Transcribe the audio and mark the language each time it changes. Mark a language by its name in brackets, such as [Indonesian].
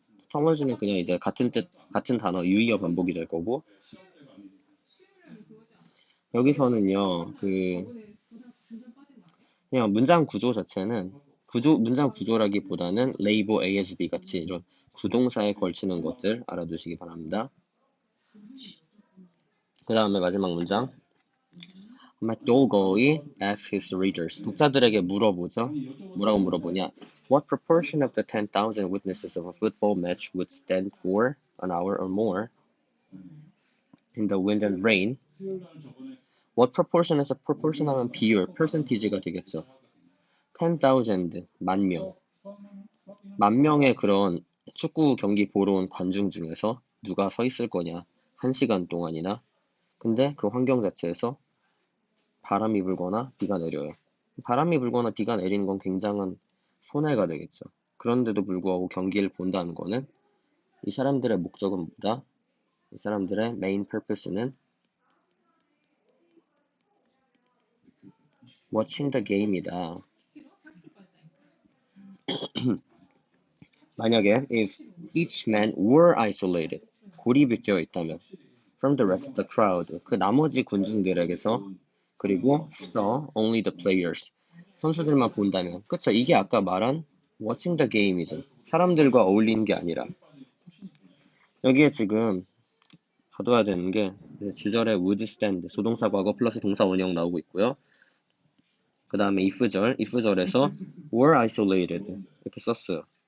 [Korean] tautology는 그냥 이제 같은 단어 유의어 반복이 될 거고, 여기서는요, 그냥 문장 구조 자체는 문장 구조라기보다는 [English] label A as B [Korean] 같이 이런 구동사에 걸치는 것들 알아두시기 바랍니다. 그 다음에 마지막 문장. [English] McDougall이 asks his readers, [Korean] 독자들에게 물어보죠. 뭐라고 물어보냐? [English] What proportion of the 10,000 witnesses of a football match would stand for an hour or more in the wind and rain? What proportion [Korean] 에서 proportion 하면 비율, percentage가 되겠죠. 10,000, 만 명. 만 명의 그런 축구 경기 보러 온 관중 중에서 누가 서 있을 거냐? 1시간 동안이나. 근데 그 환경 자체에서 바람이 불거나 비가 내려요. 바람이 불거나 비가 내리는 건 굉장한 손해가 되겠죠. 그런데도 불구하고 경기를 본다는 거는 이 사람들의 목적은 뭐다? 이 사람들의 메인 퍼포스는 [English] watching the game이다. 만약에 if each man were isolated, [Korean] 고립이 되어 있다면 [English] from the rest of the crowd, [Korean] 그 나머지 군중들에게서 그리고 [English] saw only the players, [Korean] 선수들만 본다면 그쵸? 이게 아까 말한 [English] watching the game [Korean] 이죠. 사람들과 어울리는 게 아니라 여기에 지금 봐둬야 되는 게 주절에 [English] would stand, [Korean] 조동사 과거 플러스 동사 원형 나오고 있고요. 그 다음에 if절에서 [English] were isolated [Korean] 이렇게 썼어요.